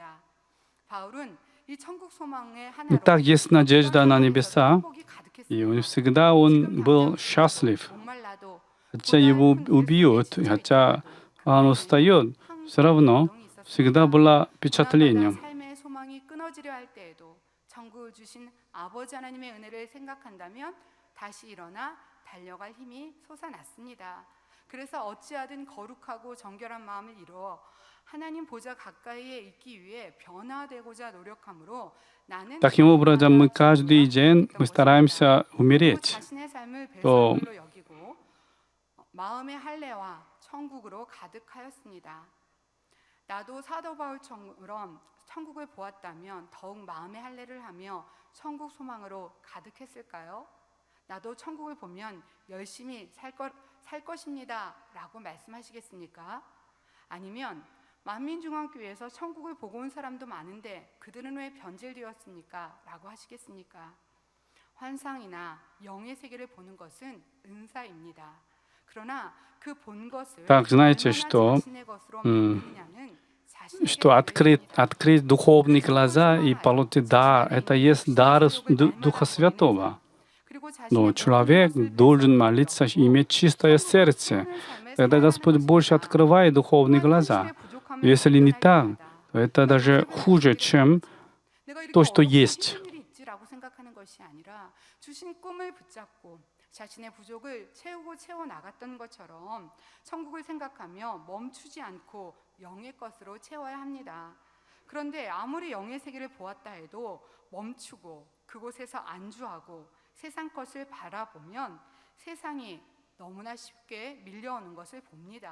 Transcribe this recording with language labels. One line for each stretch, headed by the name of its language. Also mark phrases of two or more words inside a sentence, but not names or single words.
Russian: Итак, есть надежда на небеса, и он был счастлив. Хотя его убьют, хотя он устает, все равно всегда было впечатление.
Korean: 아버지 하나님의 은혜를 생각한다면 다시 일어나 달려갈 힘이 솟아났습니다. 그래서 어찌하든 거룩하고 정결한 마음을 이루어 하나님 보좌 가까이에 있기 위해 변화되고자 노력함으로 나는
Russian: Таким образом, мы каждый день стараемся умереть.
Korean: 자신의 삶을 배설물로 여기고 마음의 할례와 천국으로 가득하였습니다. 나도 사도 바울처럼 천국을 보았다면 더욱 마음의 할례를 하며 천국 소망으로 가득했을까요? 나도 천국을 보면 열심히 살 것입니다 라고 말씀하시겠습니까? 아니면 만민중앙교회에서 천국을 보고 온 사람도 많은데 그들은 왜 변질되었습니까? 라고 하시겠습니까? 환상이나 영의 세계를 보는 것은 은사입니다. 그러나 그 본 것을
Russian: Так, знаете, что открыть духовные глаза и получить дар, это есть дар Духа Святого. Но человек должен молиться и иметь чистое сердце. Тогда Господь больше открывает духовные глаза. Если не так, то это даже хуже, чем то, что есть.
Korean: 자신의 부족을 채워 나갔던 것처럼 천국을 생각하며 멈추지 않고 영의 것으로 채워야 합니다. 그런데 아무리 영의 세계를 보았다 해도 멈추고 그곳에서 안주하고 세상 것을 바라보면 세상이 너무나 쉽게 밀려오는 것을 봅니다.